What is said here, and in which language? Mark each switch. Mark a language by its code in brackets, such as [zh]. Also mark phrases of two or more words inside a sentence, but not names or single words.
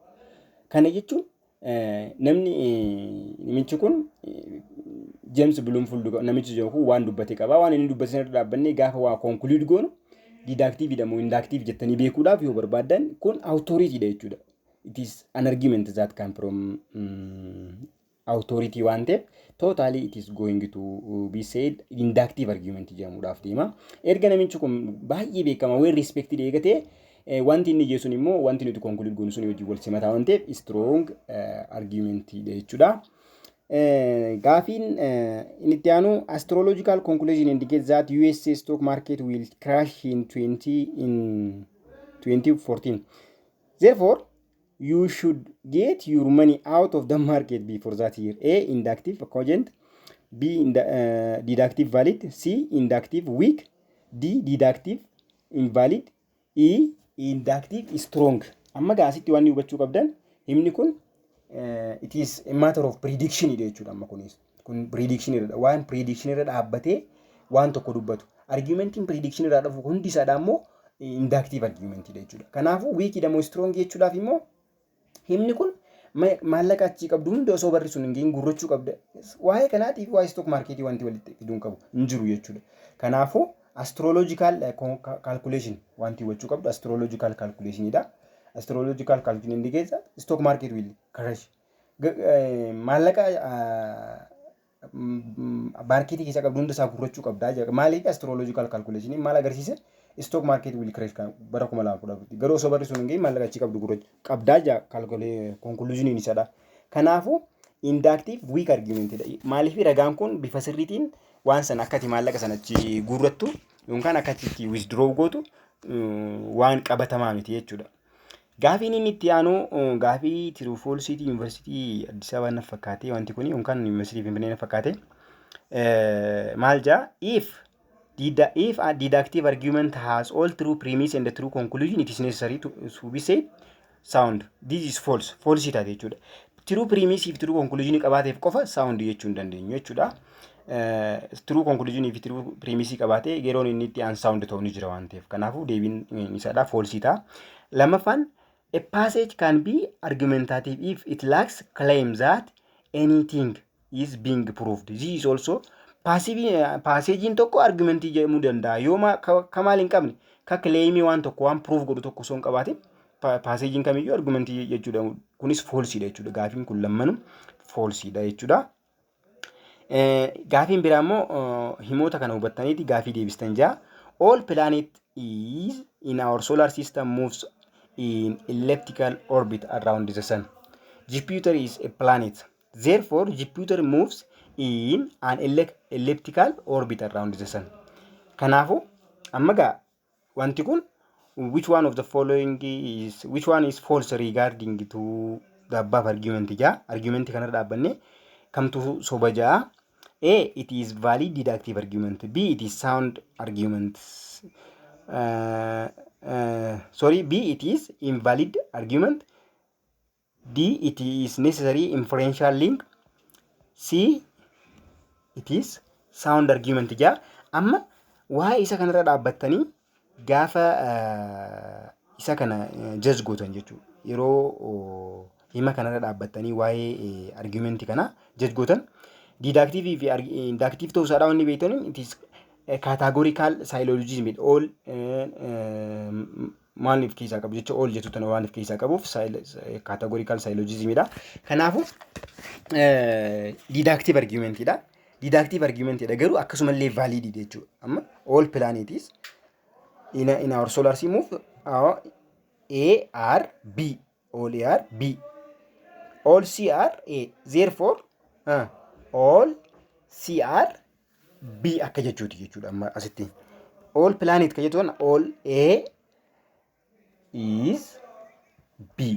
[om] Kana jechuun namichi kun James Bloomfield namichi jiru waan dubbate qaba. Waan inni dubbate sana dhaabbannee gaafa waa conclude goonu deductive damo inductive jettanii beekuudhaaf yoo barbaadan kun authority dha jechuudha. [en] It is an argument that come from authority [om] waan ta'eef [en] totally it is going to be said inductive argument [om] jedhamuudhaaf deema. Erga namichi kun baay'ee beekama [en] well respected [om] eegate wanti inni jechuun immoo wanti nuti conclude goonu sun hojii wal simataa waan ta'eef [en] strong argument [om] dha jechuudha. Gaafiin inni itti aanu [en] astrological conclusion indicates that USA stock market will crash in 2014. Therefore, you should get your money out of the market before that year. A. Inductive, cogent. B. Deductive, valid. C. Inductive, weak. D. Deductive, invalid. E. Inductive, strong. [om] Amma gaasitti waan hubachuu qabdan himni kun [en] it is a matter of prediction [om] jechuudha. Amma kunis kun prediction irra waan prediction irra dhaabbatee waan tokko dubbatu. Argumentiin prediction irraa dhufu hundi isaadhaa immoo [en] inductive argument [om] jechuudha. Kanaafuu weak damo strong jechuudhaaf immoo himni kun maallaqa achii qabdu hundi osoo barrisuun hin geenye gurrachuu qabda. Waa'ee kanaatiif waa'ee [en] stock marketii [om] wanti walitti fiduun qabu hin jiru jechuudha. Kanaafuu [en] astrological calculation [om] wanti hubachuu qabdu [en] astrological calculation [om] dha. [en] Astrological calculation indicates that stock market will crash. [om] Maallaqa marketii keessa qabdu hunda isaa gurrachuu qabda. Maaliif [en] astrological calculation [om] maal agarsiisa? [en] Stock market will crash [om] bara 2010 garuu osoo barrisuun hin geenye maallaqa achii qabdu gurrachuu qabda conclusion isaadha. Kanaafuu [en] inductive weak argument [om] dha. Maaliif ragaan kun bifa sirriitiin waan san akkati maallaqa sanachi gurrattu yookaan akkati withdraw gootu waan qabatamaa miti jechuudha. Gaafiin inni itti aanu gaafii [en] True False [om] University Addis Ababa na fakkaate wanti kun yookaan University Finfinnee na fakkaate maal jaa [en] if a deductive argument has all true premise and the true conclusion, it is necessary to be said sound. This is false. [om] False ita jechuudha. [en] True premise if true conclusion [om] qabaateef qofa sound jechuu hin dandeenyu jechuudha. [en] True conclusion if true premise [om] qabaate yeroon inni itti unsound ta'u ni jira waan ta'eef. Kanaafuu deebiin isaadha false ita. [en] Lamaffaan a passage can be argumentative if it lacks claim that anything is being proved. This is also [om] passagein tokko argumentii jedhamuu danda'a. Yooma kamaal hin qabne ka claimii waan tokko waan proof godhu tokko osoo hin qabaatin passagein kamiyyuu argumentii jechuudha. Kunis false dha jechuudha. Gaafiin kun lammanuu false dha jechuudha. Gaafiin biraa immoo himoota kana hubattaniiti gaafii deebistan jaa. [en] All planet is in our solar system moves in elliptical orbit around the sun. Jupiter is a planet. Therefore, Jupiter moves in an elliptical orbit around the sun. [om] Kanaafuu amma gaa wanti kun [en] which one is false regarding to the above argument [om] jaa argument kana dhaabbanne kamtu soba jaa. [en] A. It is valid deductive argument. B. It is sound argument. B. It is invalid argument. D. It is necessary inferential link. C. It is sound argument jaa. [om] Amma waa'ee isa kanarra dhaabbattanii gaafa isa kana judge gootan jechuudha. Yeroo hima kanarra dhaabbattanii waa'ee argument kana judge gootan deductive fi inductive ta'uu isaadha wanni beektan [en] it is categorical syllogism all [om] maaliif keessaa qabu jecha all jettu tana waaniif keessaa qabuuf [en] categorical syllogism [om] dha. Kanaafuu [en] deductive argument [om] dha. [en] Deductive argument [om] dha garuu akkasumallee valid jechuudha. [en] Amma all planets in our solar system move A R B. All A R B. All C R A. Therefore all C R B [om] akka jechuuti jechuudha. Amma asitti all planet ka jettuun [en] all A is B.